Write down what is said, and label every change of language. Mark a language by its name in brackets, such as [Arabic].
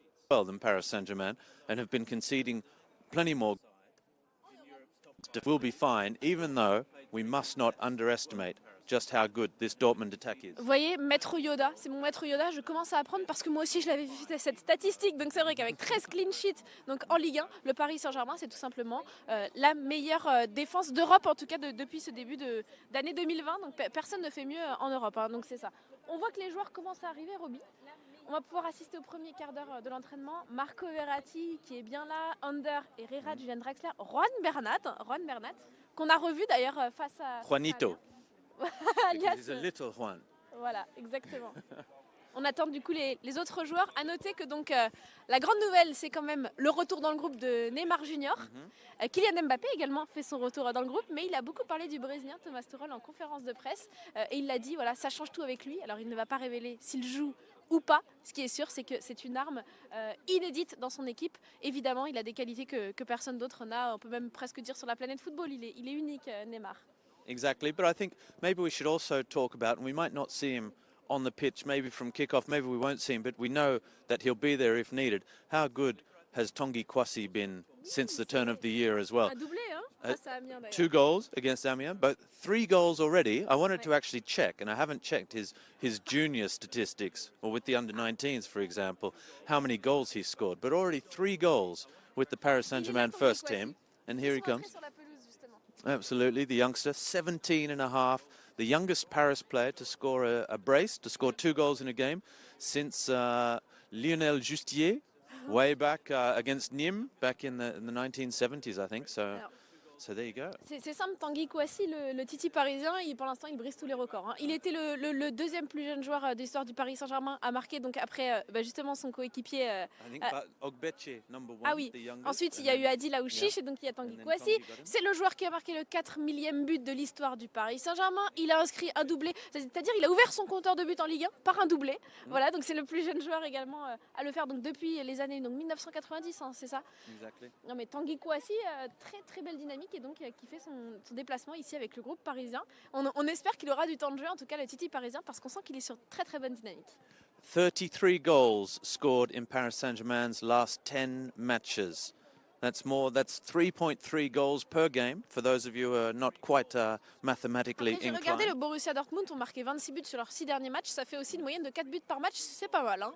[English] Well than Paris Saint-Germain and have been conceding plenty more. Will be fine, even though we must not underestimate just how good this Dortmund attack is. [French] Vous voyez, Maître Yoda, c'est mon Maître Yoda, je commence à apprendre parce que moi aussi je l'avais vu cette statistique. Donc c'est vrai qu'avec 13 clean sheets donc en Ligue 1, le Paris Saint-Germain c'est tout simplement la meilleure défense d'Europe, en tout cas depuis ce début d'année 2020. Donc personne ne fait mieux en Europe, hein, donc c'est ça. On voit que les joueurs commencent à arriver, Roby. On va pouvoir assister au premier quart d'heure de l'entraînement. Marco Verratti qui est bien là, Under, Herrera, Julian Draxler, Juan Bernat, qu'on a revu d'ailleurs face à... Juanito. Alias, [English] He's a little Juan. [French] Voilà, exactement. On attend du coup les autres joueurs. À noter que donc la grande nouvelle, c'est quand même le retour dans le groupe de Neymar Junior. Kylian Mbappé également fait son retour dans le groupe, mais il a beaucoup parlé du Brésilien Thomas Tuchel en conférence de presse et il l'a dit, voilà, ça change tout avec lui. Alors il ne va pas révéler s'il joue ou pas. Ce qui est sûr, c'est que c'est une arme inédite dans son équipe. Évidemment, il a des qualités que personne d'autre n'a. On peut même presque dire sur la planète football, il est unique, Neymar. [English] Exactly, but I think maybe we should also talk about, and we might not see him on the pitch, maybe from kickoff, maybe we won't see him, but we know that he'll be there if needed. How good has Tanguy Kouassi been since the turn of the year as well? [French] Un doublé, hein, face à Amiens, d'ailleurs. [English] 2 goals against Amiens, but 3 goals already. I wanted to actually check, and I haven't checked his junior statistics, or with the under-19s, for example, how many goals he scored, but already 3 goals with the Paris Saint-Germain first team, and here he comes. Absolutely, the youngster, 17 and a half, the youngest Paris player to score a brace, to score 2 goals in a game since Lionel Justier, way back against Nîmes, back in the 1970s, I think. So there you go. [French] C'est simple, Tanguy Kouassi, le Titi parisien, pour l'instant il brise tous les records. Hein. Il était le deuxième plus jeune joueur de l'histoire du Paris Saint-Germain à marquer, donc après justement son coéquipier. [English] Ogbeche, number 1. [French] Ah oui, ensuite il y a eu Adil Aouchiche et donc il y a Tanguy Kouassi. C'est le joueur qui a marqué le 4 millième but de l'histoire du Paris Saint-Germain. Il a inscrit un doublé, c'est-à-dire il a ouvert son compteur de buts en Ligue 1 par un doublé. Voilà, donc c'est le plus jeune joueur également à le faire donc depuis les années 1990, hein, c'est ça. [English] Exactly. [French] Non mais Tanguy Kouassi, très très belle dynamique et donc qui fait son déplacement ici avec le groupe parisien. On espère qu'il aura du temps de jeu, en tout cas le Titi parisien, parce qu'on sent qu'il est sur très très bonne dynamique. [English] 33 goals scored in Paris Saint-Germain's last 10 matches. That's 3.3 goals per game, for those of you who are not quite mathematically [French] Après, j'ai [English] inclined. [French] regardé le Borussia Dortmund, ont marqué 26 buts sur leurs 6 derniers matchs, ça fait aussi une moyenne de 4 buts par match, c'est pas mal. Hein.